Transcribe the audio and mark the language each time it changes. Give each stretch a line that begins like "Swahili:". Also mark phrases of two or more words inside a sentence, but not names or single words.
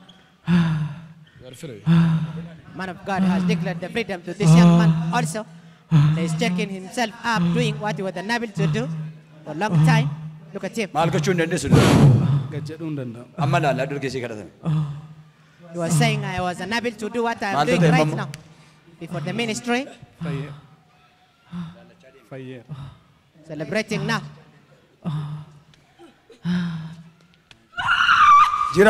English: You are free. Man of God has declared the freedom to this young man also. And he's checking himself up, doing what he was unable to do for a long time. Look at him.
Oromo: Maal gochuu hin dandeessu? Gajjedhuu hin danda'amu. Amma laallaa durgeessii kadhatan.
English: He was saying, I was unable to do what I'm
Oromo: Maal
English: doing
Oromo: ta'e
English: right
Oromo: mamma?
English: now. Before the ministry,
Oromo: Fayyeera.
English: celebrating now.
Oromo: Jira.